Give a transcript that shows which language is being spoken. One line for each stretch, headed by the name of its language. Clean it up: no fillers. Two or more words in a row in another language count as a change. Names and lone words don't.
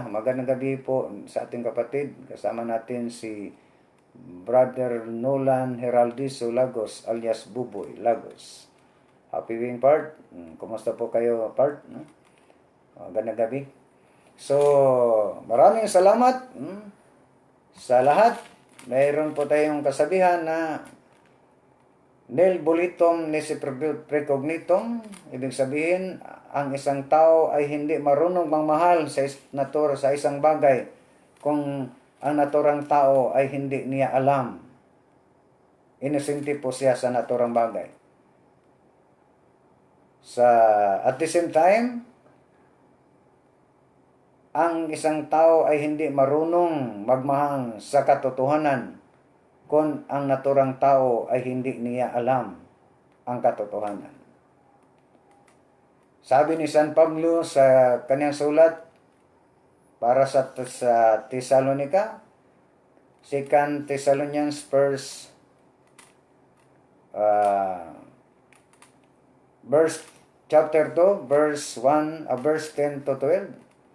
Filipino: Magandang gabi po sa ating kapatid. Kasama natin si Brother Nolan Heraldizo Lagos alias Buboy Lagos.
English: Happy viewing part.
Filipino: Kumusta po kayo part? Magandang gabi. So, maraming salamat sa lahat. Mayroon po tayong kasabihan na
Latin: nil volitum nisi precognitum.
Filipino: Ibig sabihin, ang isang tao ay hindi marunong magmahal sa sa isang bagay kung ang naturang tao ay hindi niya alam. Inosente po siya sa naturang bagay.
English: At the same time,
Filipino: ang isang tao ay hindi marunong magmahal sa katotohanan kung ang naturang tao ay hindi niya alam ang katotohanan. Sabi ni San Pablo sa kanyang sulat para sa Thessalonica,
English: 2 Thessalonians chapter 2, verse 10 to 12.